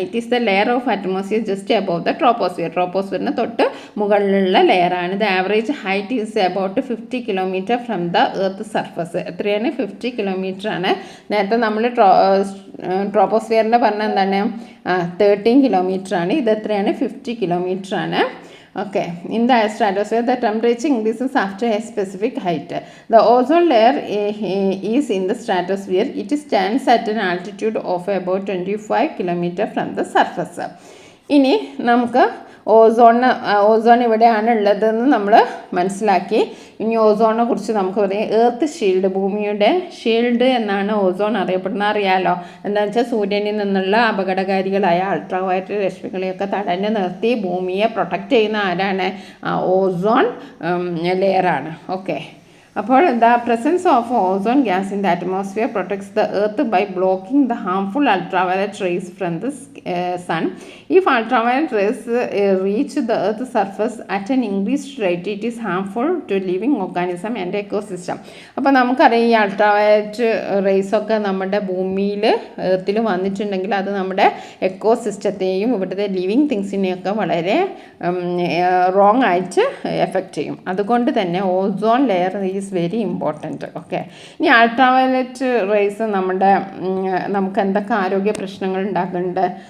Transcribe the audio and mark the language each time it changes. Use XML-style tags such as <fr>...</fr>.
<en>It is the layer of atmosphere just above the troposphere.</en> <ml>ട്രോപ്പോസ്ഫിയറിന് തൊട്ട് മുകളിലുള്ള ലെയറാണ്.</ml> <en>The average height is about 50 kilometre from the earth surface.</en> <ml>എത്രയാണ്, 50 kilometre ആണ്. നേരത്തെ നമ്മൾ ട്രോപ്പോസ്ഫിയറിൻ്റെ പറഞ്ഞ എന്താണ്, 13 കിലോമീറ്റർ ആണ്. ഇത് എത്രയാണ്, 50 കിലോമീറ്റർ ആണ്.</ml> <en>Okay, in the stratosphere, the temperature increases after a specific height. The ozone layer is in the stratosphere. It stands at an altitude of about 25 km from the surface.</en> <ml>ഇനി നമുക്ക് ozone ഇവിടെയാണ് ഉള്ളതെന്ന് നമ്മൾ മനസ്സിലാക്കി. ഇനി ഓസോണിനെ കുറിച്ച് നമുക്ക് പറയാം. എർത്ത് ഷീൽഡ്, ഭൂമിയുടെ ഷീൽഡ് എന്നാണ് ഓസോൺ അറിയപ്പെടുന്നത്. അറിയാലോ, എന്താണെന്ന് വെച്ചാൽ സൂര്യനിൽ നിന്നുള്ള അപകടകാരികളായ അൾട്രാവയലറ്റ് രശ്മികളെയൊക്കെ തടഞ്ഞു നിർത്തി ഭൂമിയെ പ്രൊട്ടക്റ്റ് ചെയ്യുന്ന ആരാണ്, ഓസോൺ ലെയറാണ്.</ml> <en>Okay, അപ്പോൾ the presence of ozone gas in the atmosphere protects the earth by blocking the harmful ultraviolet rays from the sun. If ultraviolet rays reach the earth surface at an increased rate, it is harmful to living organism and ecosystem.</en> <ml>അപ്പോൾ നമുക്കറിയാം, ഈ ultraviolet റേസൊക്കെ നമ്മുടെ ഭൂമിയിൽ എർത്തിൽ വന്നിട്ടുണ്ടെങ്കിൽ അത് നമ്മുടെ എക്കോസിസ്റ്റത്തെയും ഇവിടുത്തെ living തിങ്സിനെയൊക്കെ വളരെ റോങ് ആയിട്ട് എഫക്റ്റ് ചെയ്യും. അതുകൊണ്ട് തന്നെ</ml> <en>Ozone layer is very important.</en> <ml>Okay, ഇനി അൾട്രാവയലറ്റ് റേസ് നമുക്ക് എന്തൊക്കെ ആരോഗ്യ പ്രശ്നങ്ങൾ ഉണ്ടാക്കുന്നുണ്ട്.</ml>